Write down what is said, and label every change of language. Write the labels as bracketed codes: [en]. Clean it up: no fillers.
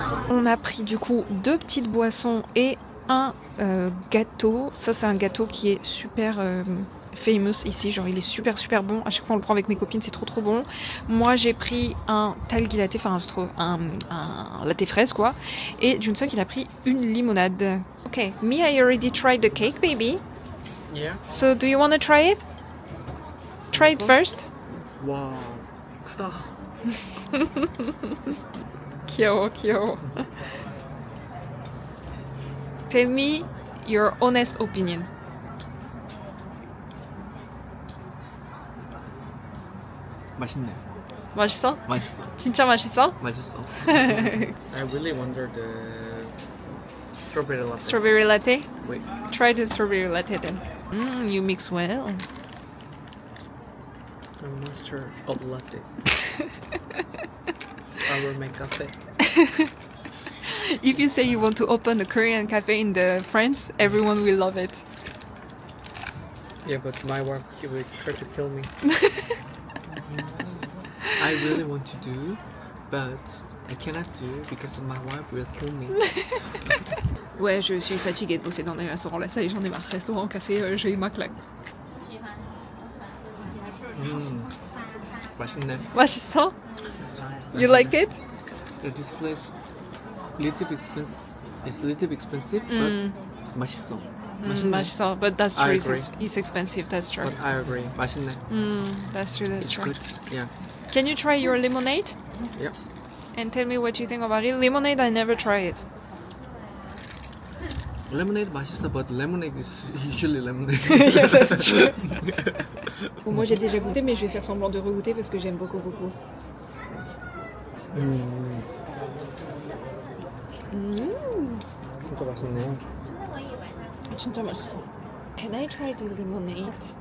[fr] On a pris du coup 2 petites boissons et un gâteau. Ça c'est un gâteau qui est super famous ici, genre il est super bon. À chaque fois on le prend avec mes copines, c'est trop bon. Moi j'ai pris un talgi latte, enfin un latte fraise quoi. Et Junseok il a pris une limonade. [en] Ok, me I already tried the cake baby. Yeah. So do you want to try it? Try it first. Wow. Stop. [ko] 귀여워. [en] Tell me your honest opinion. [ko] 맛있네. 맛있어? 맛있어. 진짜 맛있어? 맛있어. [en] I really wonder the strawberry latte. Strawberry latte? Wait. Try the strawberry latte then. You mix well. I'm master of latte. I will make cafe. If you say you want to open a Korean cafe in France, everyone will love it. Yeah, but my wife will try to kill me. I really want to do, but I cannot do because my wife will kill me. [fr] Ouais, je suis fatiguée de bosser dans des restaurants. Là, ça y est, j'en ai marre. Restaurant, café, j'ai eu ma claque. [ko] 맛있네. 맛있어? [en] You like it? So this place, little bit expensive. It's a little bit expensive, but [ko] 맛있어. 맛있네. 맛있어. [en] But that's I true. agree. It's expensive. That's true. But I agree. [ko] 맛있네. [en] That's true. That's It's true. good. Yeah. Can you try your lemonade? Yeah. And tell me what you think about it. Lemonade, I never try it. Lemonade [ko] 맛있어, [en] but lemonade is usually lemonade. Yeah, that's true. [fr] Bon, moi j'ai déjà goûté, mais je vais faire semblant de regoûter parce que j'aime beaucoup. [ko] 진짜 맛있네. 진짜 맛있어. [en] Can I try the lemonade?